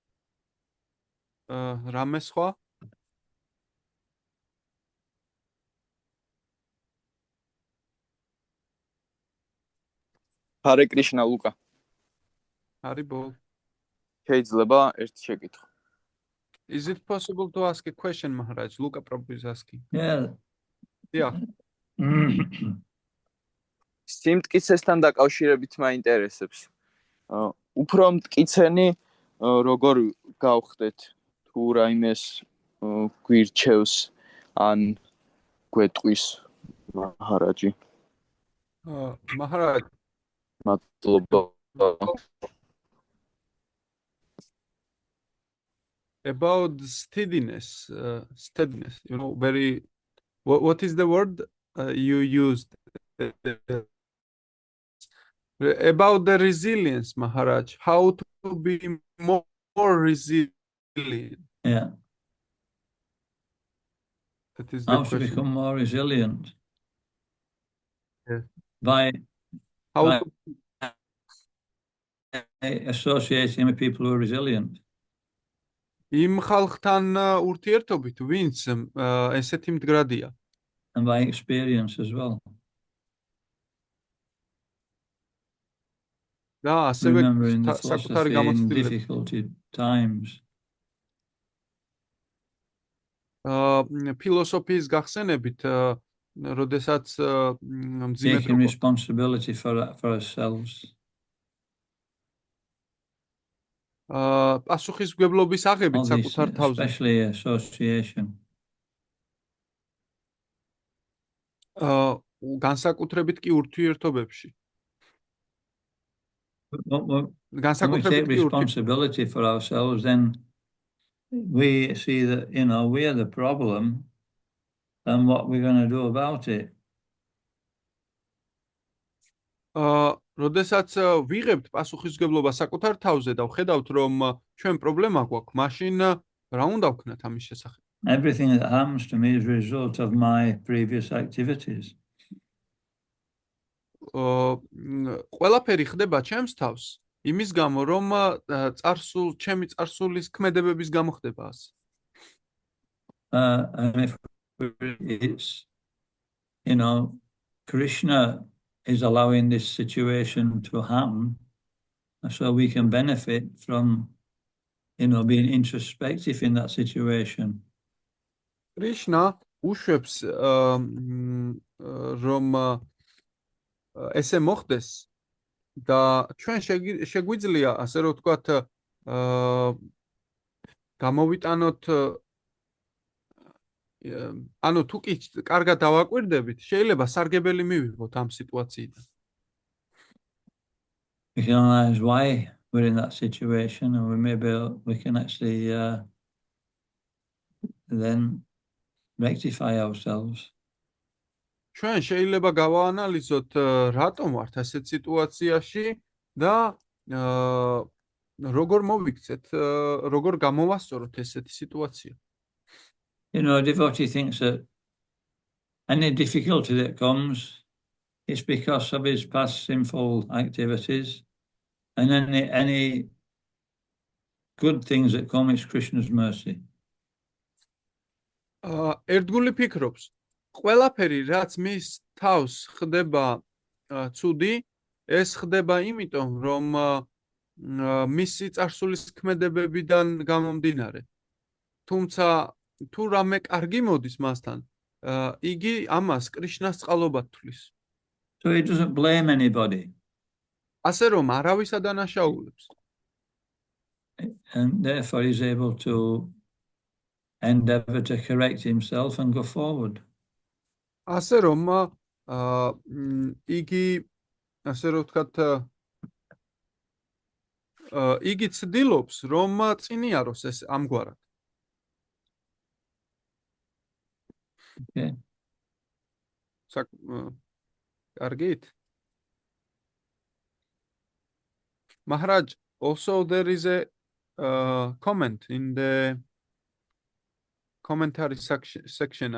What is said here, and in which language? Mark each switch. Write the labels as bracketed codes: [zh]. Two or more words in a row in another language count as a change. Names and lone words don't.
[ka] რამე სხვა? [sa] Hare Krishna, [ka] Luka. Haribo. შეიძლება ერთი შეკითხვა. [en] Is it possible to ask a question, Maharaj? Luka Prabhu is asking. Yeah. Yeah. [ka] სიმტკიცესთან დაკავშირებით მაინტერესებს. უფრო მტკიცენი როგორ გავხდეთ თუ რაიმეს გვირჩევს ან გვეტყვის მაჰარაჯი. Maharaj, მადლობა. [en] About steadiness, steadiness, you know, very, what is the word you used? About the resilience, Maharaj, how to be more resilient. Yeah. That is the How to question. become more resilient? Yes. By How to, associating with people who are resilient. [ka] იმ ხალხთან ურთიერთობით, ვინც ესეთი მდგრადია. [en] And by experience as well. [ka] და ასევე [en] Remembering the [ka] საკუთარი [en] philosophy in [ka] გამოცდილება. [en] difficult times. [ka] ფილოსოფიის გახსენებით, როდესაც მძიმე [en] Taking responsibility for ourselves. [ka] პასუხისმგებლობის აღებით საკუთარ თავზე. [en] Especially association. [ka] განსაკუთრებით კი ურთიერთობებში. [en] When we take responsibility for ourselves, then we see that, you know, we are the problem and what we're going to do about it. [ka] როდესაც ვიღებთ პასუხისმგებლობა საკუთარ თავზე და ვხედავთ, რომ ჩვენ პრობლემა გვაქვს, მაშინ რა უნდა ვქნათ ამის შესახებ? [en] Everything that happens to me is a result of my previous activities. [ka] ყველაფერი ხდება ჩემს თავს, იმის გამო, რომ ჩემი წარსულის ქმედებების გამო ხდება ასე. [en] And if it's, you know, Krishna is allowing this situation to happen, so we can benefit from, you know, being introspective in that situation. [ka] Krishna უშვებს რომ ესე მოხდეს და ჩვენ შეგვიძლია, ასე რომ ვთქვათ, გამოვიტანოთ, ანუ თუ კი კარგად დავაკვირდებით, შეიძლება სარგებელი მივიღოთ ამ სიტუაციიდან. [en] We can analyze why we're in that situation, and we can actually then rectify ourselves. [ka] ჩვენ შეიძლება გავაანალიზოთ რატომ ვართ ასეთ სიტუაციაში და როგორ მოვიქცეთ, როგორ გამოვასწოროთ ესეთი სიტუაცია. [en] You know, a devotee thinks that any difficulty that comes, it's because of his past sinful activities, and any good things that come, it's Krishna's mercy. [ka] ერთგული ფიქრობს, ყველაფერი, რაც მის თავს ხდება ცუდი, ეს ხდება იმიტომ, რომ მისი წარსულის ქმედებებიდან გამომდინარე. თუმცა თუ რამე კარგი მოდის მასთან, იგი ამას კრიშნას წყალობად თვლის. [en] So he doesn't blame anybody. [ka] ასე რომ არავის ადანაშაულებს. [en] And therefore he's able to endeavor to correct himself and go forward. [ka] ასე რომ იგი, ასე რომ ვთქვათ, იგი ცდილობს, რომ წინიაროს ეს ამგვარად. [en] Okay. [ka] Kargit. [en] Maharaj, also there is a comment in the commentary section.